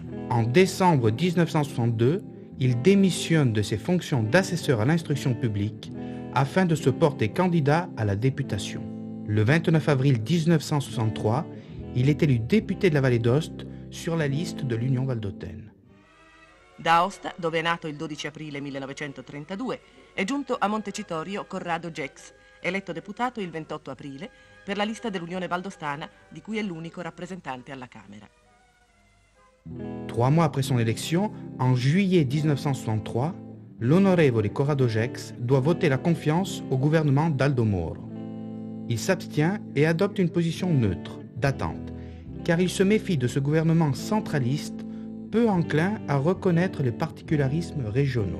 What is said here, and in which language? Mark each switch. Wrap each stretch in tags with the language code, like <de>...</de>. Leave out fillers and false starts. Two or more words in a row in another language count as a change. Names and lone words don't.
<fr>En décembre 1962, il démissionne de ses fonctions d'assesseur à l'instruction publique afin de se porter candidat à la députation. Le 29 avril 1963, il est élu député de la Vallée d'Ost sur la liste de l'Union valdôtaine.</fr> <it>Da Aosta, dove è nato il 12 aprile 1932, è giunto a Montecitorio Corrado Gex, eletto deputato il 28 aprile per la lista dell'Unione Valdostana, di cui è l'unico rappresentante alla Camera.</it> <fr>3 mois après son élection, en juillet 1963, l'honorevole Corrado Gex doit voter la confiance au gouvernement d'Aldo Moro. Il s'abstient et adopte une position neutre, d'attente, car il se méfie de ce gouvernement centraliste, peu enclin à reconnaître les particularismes régionaux.</fr>